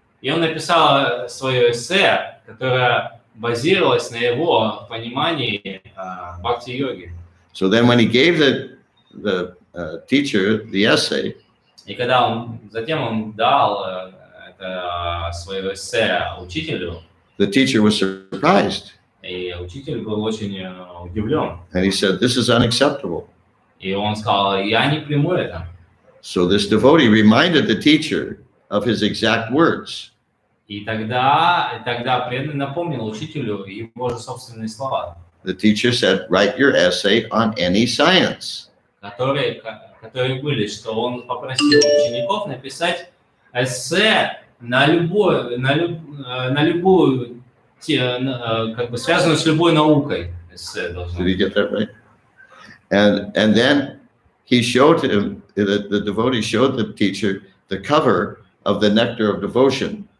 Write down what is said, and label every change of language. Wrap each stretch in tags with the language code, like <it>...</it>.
<ru>И он написал свое эссе, которое базировалось на его понимании бхакти-йоги.</ru> <en>So then when he gave the teacher the essay,</en> <ru>И когда затем он дал это свое эссе учителю,</ru> <en>the teacher was surprised.</en> <ru>и учитель был очень удивлен.</ru> <en>And he said, this is unacceptable.</en> <ru>И он сказал, я не приму это.</ru> <en>So this devotee reminded the teacher of his exact words.</en> <ru>И тогда преданный напомнил учителю его же собственные слова.</ru> <en>The teacher said, write your essay on any science.</en> <ru>Которые были, что он попросил учеников написать эссе на любую, как бы связанную с любой наукой. Эссе должно</ru> <en>Did he get that right? And then he showed him, the devotee showed the teacher the cover of the Nectar of Devotion.</en>